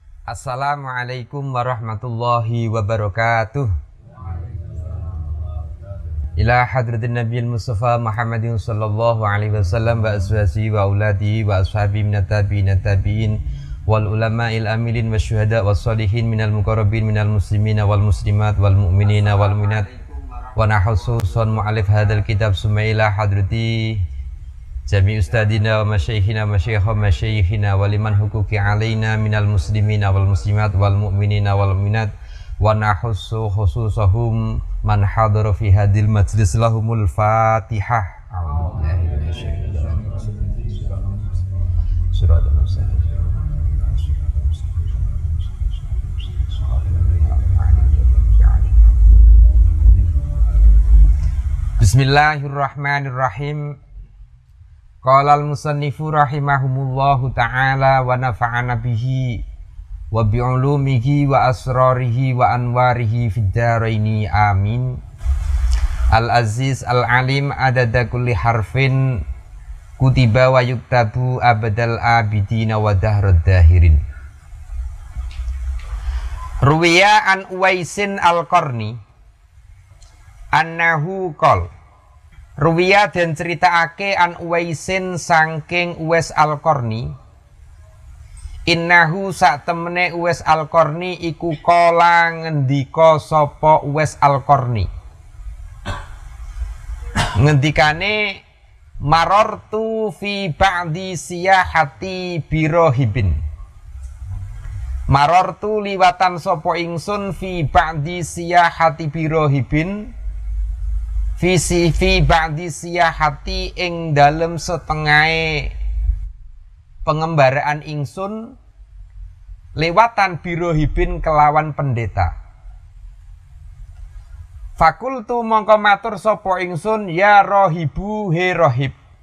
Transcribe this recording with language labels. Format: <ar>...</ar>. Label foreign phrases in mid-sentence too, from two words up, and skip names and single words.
<ar>السلام عليكم ورحمة الله وبركاته. إلى حضرة النبي المصطفى محمد صلى الله عليه وسلم وأزواجه وأولاده وأصحابه من التابعين والعلماء العاملين والشهداء والصالحين من المقربين من المسلمين والمسلمات والمؤمنين والمؤمنات ونخص بالخصوص مؤلف هذا الكتاب ثم إلى حضرة جميع أساتذتنا ومشايخنا ولمن له حقوق علينا من المسلمين والمسلمات والمؤمنين والمؤمنات ونخص خصوصا من حضر في هذا المجلس لهم الفاتحة. Bismillahirrahmanirrahim. قال المصنف رحمه الله تعالى ونفعنا به وبعلومه وأسراره وأنواره في الدارين آمين. العزيز العليم عدد كل حرف كتب ويكتب أبد الآبدين ودهر الداهرين. روي عن أويس القرني أنه قال.</ar> <jv>Ruwiya dan ceritaake</jv> <ar>عن أويس</ar> <jv>sangking Uwais al-Qarni, innahu sak temene Uwais al-Qarni iku kala ngendika sapa Uwais al-Qarni.</jv> <ar>Ngendikane مررت في بعض سياحتي براهب. مررت</ar> <jv>liwatan sapa ingsun</jv> <ar>في بعض سياحتي براهب. في بعض سياحتي</ar> <jv>ing dalem setengahe pengembaraan ingsun lewatan birohibin kelawan pendeta. Fakultu mongko matur sapa ingsun</jv> <ar>يا راهب</ar> <jv>he rohib.</jv>